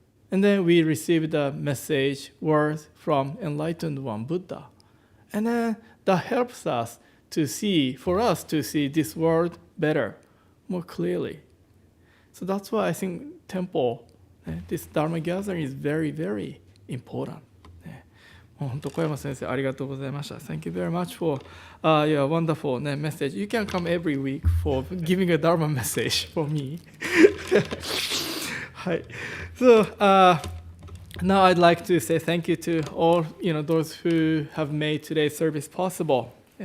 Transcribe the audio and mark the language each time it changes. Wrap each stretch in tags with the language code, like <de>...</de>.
<en>And then we receive the message, words from Enlightened One, Buddha. And then that helps us to see this world better, more clearly. So that's why I think temple, this Dharma gathering is very, very important.</en> <ja>本当小山先生ありがとうございました。</ja> <en>Thank you very much for your wonderful message. You can come every week for giving a Dharma message for me.</en> <ja>はい。</ja> <en>So now I'd like to say thank you to all those who have made today's service possible.</en>